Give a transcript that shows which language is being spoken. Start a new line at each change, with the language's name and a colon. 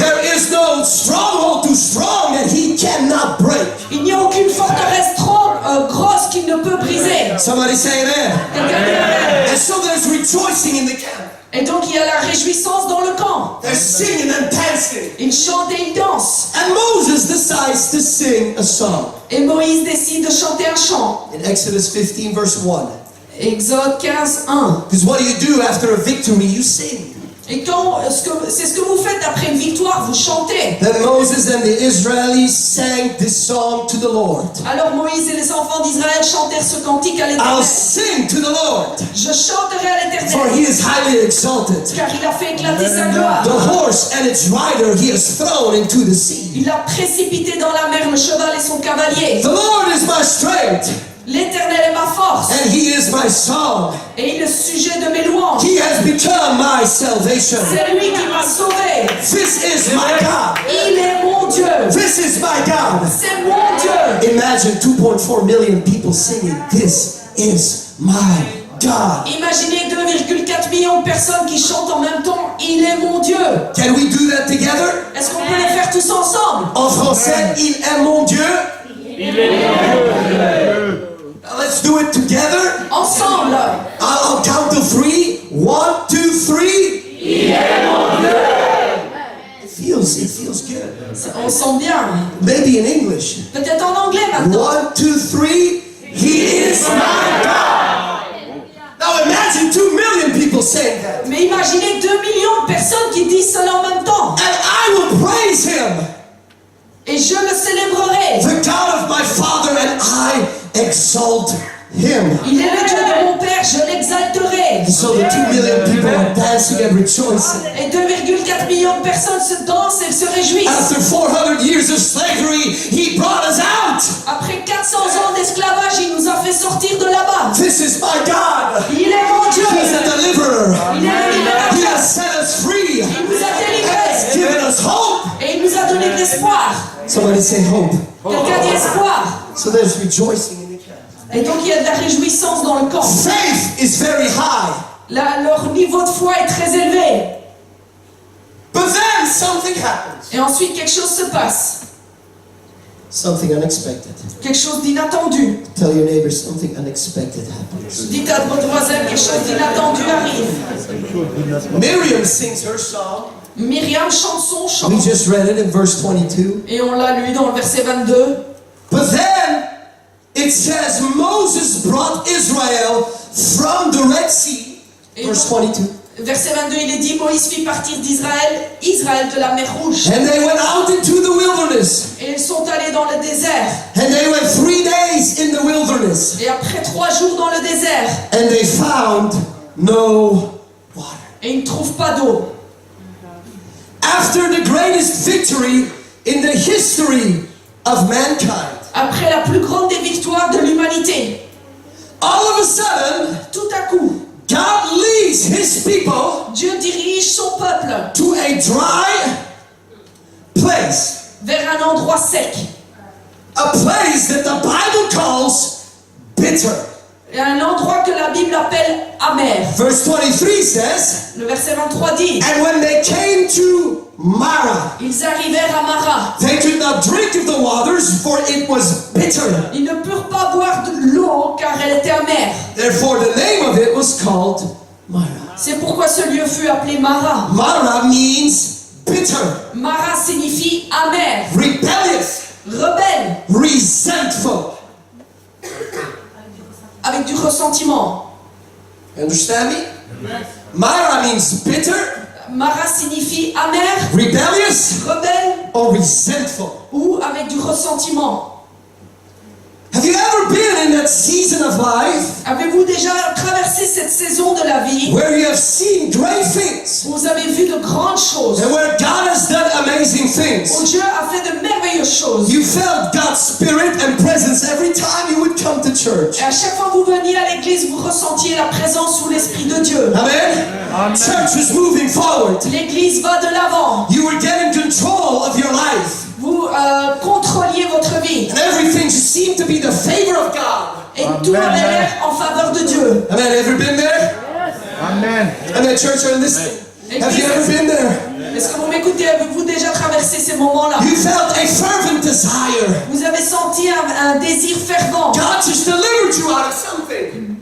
English: There is no stronghold too strong that he cannot break.
French: Il n'y a aucune forteresse trop grosse qu'il ne peut briser.
English: Somebody say amen.
French: Quelqu'un dit amen.
English: And so there's rejoicing in the camp.
French: Et donc il y a la réjouissance dans le camp.
English: They're singing and dancing.
French: Ils chantent et ils dansent.
English: And Moses decides to sing a song.
French: Et Moïse décide de chanter un chant.
English: In Exodus 15 verse 1.
French: Exode 15, 1.
English: Because what do after a victory? You sing.
French: Et quand c'est ce que vous faites après une victoire, vous chantez.
English: Then Moses and the Israelis sang this song to the Lord.
French: Alors Moïse et les enfants d'Israël chantèrent ce cantique à
English: I'll
French: l'Éternel.
English: sing to the Lord,
French: Je chanterai à
English: for
French: l'Éternel,
English: he is highly exalted.
French: car il a fait éclater sa gloire.
English: The horse and its rider he has thrown into the sea.
French: Il a précipité dans la mer le cheval et son cavalier.
English: The Lord is my strength,
French: L'Éternel est ma force,
English: and he is my song.
French: et il est le sujet de mes louanges.
English: He has become my salvation.
French: C'est lui qui m'a sauvé.
English: This is my God.
French: Il est mon Dieu.
English: This is my God.
French: C'est mon Dieu.
English: Imagine 2.4 million people singing, this is my God.
French: Imaginez 2,4 millions de personnes qui chantent en même temps. Il est mon Dieu.
English: Can we do that together?
French: Est-ce qu'on peut le faire tous ensemble? En français, il est mon Dieu.
English: Now let's do it together.
French: Ensemble.
English: I'll count to 3. 1, 2, 3. It feels good.
French: On sent bien.
English: Maybe in English.
French: Peut-être en anglais maintenant.
English: 1, 2, 3. He is my God. Now imagine 2 million people saying that.
French: Mais imaginez 2 millions de personnes qui disent cela en même temps.
English: And I will praise him.
French: Et je le célébrerai.
English: The God of my father, and I exalt him.
French: Il est le Dieu de mon Père, je l'exalterai.
English: And so the 2 million people are dancing and rejoicing.
French: Et 2,4 millions de personnes se dansent et se réjouissent.
English: After 400 years of slavery, he brought us out.
French: Après 400 ans d'esclavage, il nous a fait sortir de là-bas.
English: This is my God.
French: Il est mon Dieu.
English: He's a deliverer.
French: Il est le
English: He
French: libérateur.
English: has set us free.
French: Il nous a
English: He's
French: délivrés.
English: given us hope.
French: Et il nous a donné de l'espoir.
English: Somebody say hope.
French: Quelqu'un dit espoir.
English: So there's rejoicing in the camp.
French: Et donc il y a de la réjouissance dans le camp.
English: Faith is very high.
French: Leur niveau de foi est très élevé.
English: But then something happens.
French: Et ensuite quelque chose se passe.
English: Something unexpected.
French: Quelque chose d'inattendu.
English: Tell your neighbor something unexpected happens.
French: Dites à votre voisin, quelque chose d'inattendu arrive.
English: Miriam sings her song.
French: Myriam chante son chant.
English: We just read it in verse 22.
French: Et on l'a lu dans le verset 22.
English: But then it says Moses brought Israel from the Red Sea. Verse 22.
French: Verset 22, il est dit, Moïse fit partir d'Israël, Israël de la mer Rouge.
English: And they went out into the wilderness.
French: Et ils sont allés dans le désert.
English: And they went 3 days in the wilderness.
French: Et après 3 jours dans le désert,
English: And they found no water.
French: et ils ne trouvent pas d'eau.
English: After the greatest victory in the history of mankind,
French: Après la plus grande des victoires de l'humanité,
English: all of a sudden,
French: tout à coup,
English: God leads his people
French: Dieu dirige son peuple
English: to a dry place.
French: vers un endroit sec.
English: A place that the Bible calls bitter.
French: Et un endroit que la Bible appelle amer.
English: Verse 23 says,
French: Le verset 23 dit,
English: and when they came to Mara,
French: ils arrivèrent à Mara.
English: they could not drink of the waters, for it was bitter.
French: Ils ne purent pas boire de l'eau car elle était amère.
English: Therefore the name of it was called Mara.
French: C'est pourquoi ce lieu fut appelé Mara.
English: Mara means bitter,
French: Mara signifie amer,
English: rebellious,
French: rebelle,
English: resentful.
French: avec du ressentiment.
English: Understand me? Mara means bitter,
French: Mara signifie amer,
English: rebellious,
French: rebelle
English: or resentful.
French: ou avec du ressentiment.
English: Have you ever been in that season of life
French: Avez-vous déjà traversé cette saison de la vie
English: where you have seen great things
French: où vous avez vu de grandes choses,
English: and where God has done amazing
French: où
English: things?
French: Dieu a fait de merveilleuses choses?
English: You felt God's spirit and presence every time you would come to church.
French: Et à chaque fois que vous veniez à l'église, vous ressentiez la présence ou l'Esprit de Dieu.
English: Amen? Church was moving forward.
French: L'église va de l'avant.
English: You were getting control of your life.
French: Vous contrôliez votre vie.
English: And everything just seemed to be the favor of God.
French: Et tout avait l'air en faveur de Dieu.
English: Amen. Ever been there?
French: Amen.
English: Amen. Church, are listening. Have you ever been there?
French: Est-ce que vous m'écoutez? Avez-vous déjà traversé ces moments-là?
English: You felt a fervent desire.
French: Vous avez senti un désir fervent.
English: God just delivered you out of something.